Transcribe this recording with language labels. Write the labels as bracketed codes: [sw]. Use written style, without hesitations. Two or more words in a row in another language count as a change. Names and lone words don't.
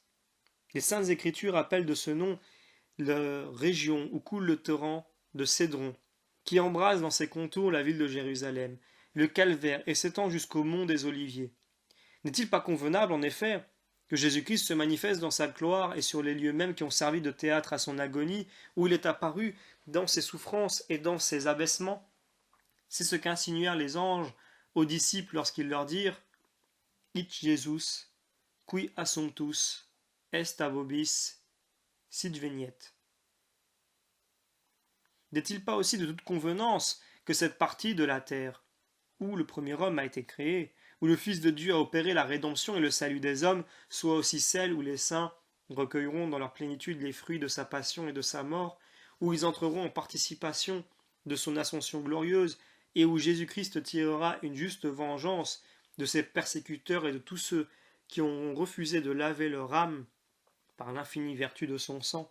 [fr] Les saintes écritures appellent de ce nom la région où coule le torrent de Cédron, qui embrase dans ses contours la ville de Jérusalem, le calvaire et s'étend jusqu'au mont des Oliviers. N'est-il pas convenable, en effet, que Jésus-Christ se manifeste dans sa gloire et sur les lieux mêmes qui ont servi de théâtre à son agonie, où il est apparu dans ses souffrances et dans ses abaissements? C'est ce qu'insinuèrent les anges aux disciples lorsqu'ils leur dirent [la] Hic Jesus, qui assumptus est a vobis, sidveniet. [fr] N'est-il pas aussi de toute convenance que cette partie de la terre, où le premier homme a été créé, où le Fils de Dieu a opéré la rédemption et le salut des hommes, soit aussi celle où les saints recueilleront dans leur plénitude les fruits de sa passion et de sa mort, où ils entreront en participation de son ascension glorieuse, et où Jésus-Christ tirera une juste vengeance de ses persécuteurs et de tous ceux qui ont refusé de laver leur âme par l'infinie vertu de son sang.